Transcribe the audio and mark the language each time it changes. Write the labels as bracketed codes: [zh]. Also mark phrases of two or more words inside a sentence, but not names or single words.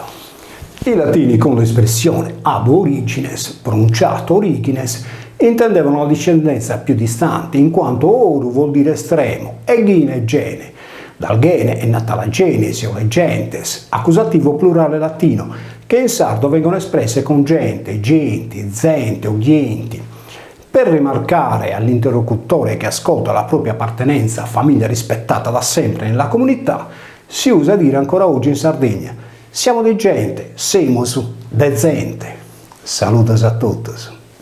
[it] I latini con l'espressione [la] ab origines, [it] pronunciato origines, intendevano la discendenza più distante, in quanto oru vuol dire estremo e gine gene. Dal gene è nata la genesi o le gentes, accusativo plurale latino, che in sardo vengono espresse con gente, genti, zente o ghienti. Per rimarcare all'interlocutore che ascolta la propria appartenenza a famiglia rispettata da sempre nella comunità, si usa dire ancora oggi in Sardegna: siamo di gente, [sc] semus de zente. [it] Saludos a tutti.